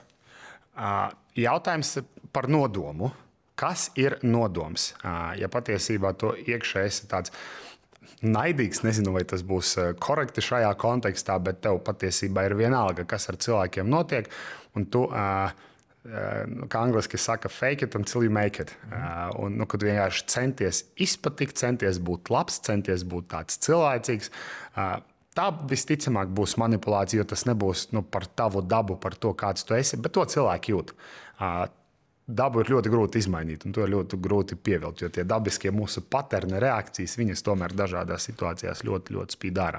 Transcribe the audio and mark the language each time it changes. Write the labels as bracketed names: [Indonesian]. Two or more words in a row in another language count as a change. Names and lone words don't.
[Latvian] Jautājums par nodomu. Kas ir nodoms? Ja patiesībā to iekšēji ir tāds naidīgs, nezinu, vai tas būs korekti šajā kontekstā, bet tev patiesībā ir vienalga, kas ar cilvēkiem notiek. Un tu, kā angliski saka, [English] fake it until you make it. [Latvian] Un, kad vienkārši centies izpatikt, centies būt labs, centies būt tāds cilvēcīgs, tā visticamāk būs manipulācija, jo tas nebūs par tavu dabu, par to, kāds tu esi, bet to cilvēki jūt. Dabu ir ļoti grūti izmainīt, un to ir ļoti grūti pievilkt, jo tie dabiskie mūsu paterni reakcijas, viņas tomēr dažādās situācijās ļoti, ļoti spīd ārā.